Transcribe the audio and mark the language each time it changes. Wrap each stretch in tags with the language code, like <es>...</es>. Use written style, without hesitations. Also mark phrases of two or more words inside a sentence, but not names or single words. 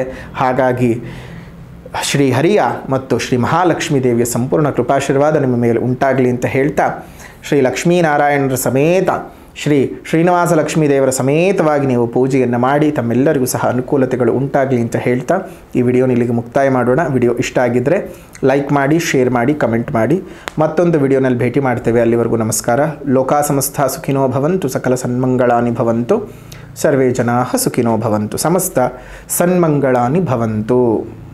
<kn>ಹಾಗಾಗಿ ಶ್ರೀಹರಿಯ ಮತ್ತು ಶ್ರೀ ಮಹಾಲಕ್ಷ್ಮೀ ದೇವಿಯ ಸಂಪೂರ್ಣ ಕೃಪಾಶೀರ್ವಾದ ನಿಮ್ಮ ಮೇಲೆ ಉಂಟಾಗಲಿ ಅಂತ ಹೇಳ್ತಾ ಶ್ರೀ ಲಕ್ಷ್ಮೀನಾರಾಯಣರ ಸಮೇತ ಶ್ರೀ ಶ್ರೀನಿವಾಸ ಲಕ್ಷ್ಮೀ ದೇವರ ಸಮೇತವಾಗಿ ನೀವು ಪೂಜೆಯನ್ನು ಮಾಡಿ ತಮ್ಮೆಲ್ಲರಿಗೂ ಸಹ ಅನುಕೂಲತೆಗಳು ಉಂಟಾಗಲಿ ಅಂತ ಹೇಳ್ತಾ ಈ ವಿಡಿಯೋನ ಇಲ್ಲಿಗೆ ಮುಕ್ತಾಯ ಮಾಡೋಣ. ವಿಡಿಯೋ ಇಷ್ಟ ಆಗಿದ್ದರೆ ಲೈಕ್ ಮಾಡಿ, ಶೇರ್ ಮಾಡಿ, ಕಮೆಂಟ್ ಮಾಡಿ. ಮತ್ತೊಂದು ವಿಡಿಯೋನಲ್ಲಿ ಭೇಟಿ ಮಾಡ್ತೇವೆ. ಅಲ್ಲಿವರೆಗೂ ನಮಸ್ಕಾರ.</kn> <sa>ಲೋಕಾ ಸಮಸ್ತ ಸುಖಿನೋ ಭವಂತು, ಸಕಲ ಸನ್ಮಂಗಳಾನಿ ಭವಂತು, ಸರ್ವೇ ಜನಾಃ ಸುಖಿನೋ ಭವಂತು, ಸಮಸ್ತ ಸನ್ಮಂಗಳಾನಿ ಭವಂತು.</sa>